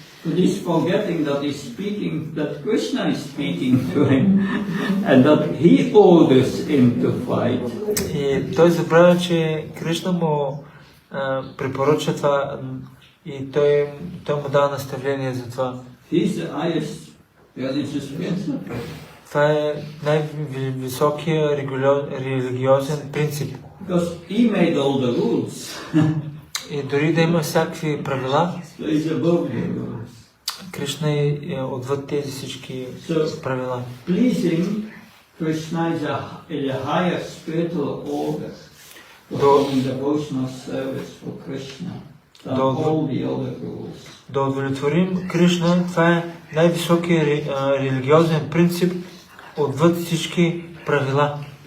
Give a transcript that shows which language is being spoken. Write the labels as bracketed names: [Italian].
[English] But he's forgetting that that Krishna is speaking to him, and that he orders him to fight. [Bulgarian] И той забравя, че Кришна му препоръча това и той му дава наставление за това. [English] He's the highest religious principle. [Bulgarian] Това е най-високия религиозен принцип. [English] Because he made all the rules. [Bulgarian] И дори да има всякакви правила, [English] So he's above the rules. [Bulgarian] Кришна е отвъд тези всички правила. [English] Pleasing Krishna is a higher spiritual order. performing devotional service for Krishna than all the other rules. [Bulgarian] Да удовлетворим Кришна, това е най-високият религиозен принцип отвъд всички правила.